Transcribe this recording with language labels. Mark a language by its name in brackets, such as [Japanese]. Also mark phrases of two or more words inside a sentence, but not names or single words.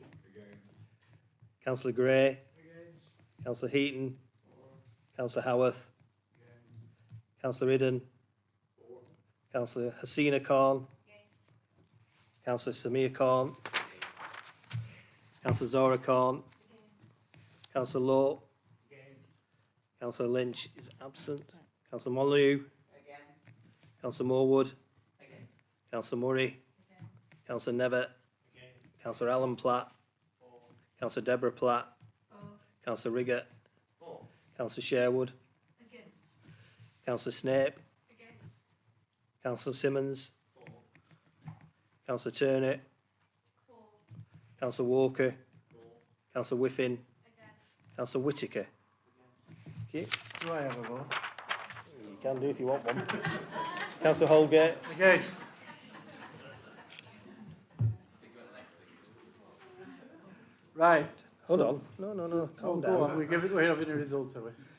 [English] Councillor Gray. Councillor Heaton. Councillor Howarth. Councillor Idden. Councillor Hasina Khan. Councillor Samir Khan. Councillor Zora Khan. Councillor Law. Councillor Lynch is absent. Councillor Molyneux. Councillor Morwood. Councillor Murray. Councillor Nevitt. Councillor Alan Platt. Councillor Deborah Platt. Councillor Riggett. Councillor Sherwood. Councillor Snape. Councillor Simmons. Councillor Turner. Councillor Walker. Councillor Whiffin. Councillor Whittaker. Okay. Do I have a vote? You can do if you want one. Councillor Holgate. Against. Right. Hold on. No. Calm down. Go on. We're having a result of it.